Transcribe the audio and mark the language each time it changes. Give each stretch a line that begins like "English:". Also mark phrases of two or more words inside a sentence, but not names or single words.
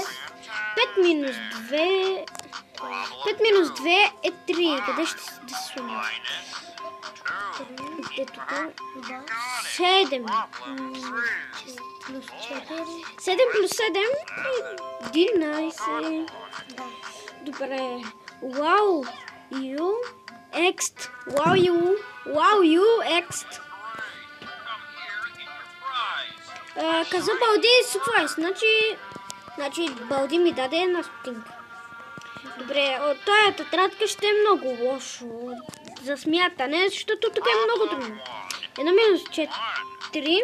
Bulgarian: 5 минус 2... 5 минус 2 е 3. Къде ще да се сложим? Е тук. 7. Плюс 4. 7 плюс 7 е 11. Добре. Wow, you ext. Wow, you ext. Каза Балди супрайс. Значи Балди ми даде една стотинка. Добре, от тая тетрадка ще е много лошо за смятане, защото тук е много трудно. 1 минус 4.